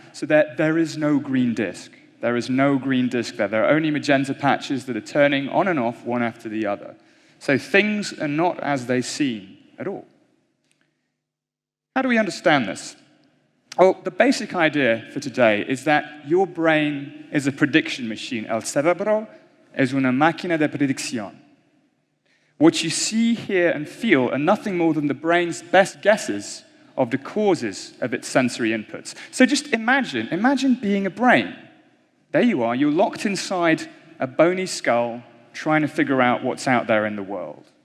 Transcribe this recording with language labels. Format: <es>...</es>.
<en>So there is no green disk. There is no green disk there. There are only magenta patches that are turning on and off one after the other. So things are not as they seem at all. How do we understand this? Well, the basic idea for today is that your brain is a prediction machine.</en> <es>El cerebro es una máquina de predicción.</es> <en>What you see, hear, and feel are nothing more than the brain's best guesses of the causes of its sensory inputs. So just imagine being a brain. There you are, you're locked inside a bony skull trying to figure out what's out there in the world.</en>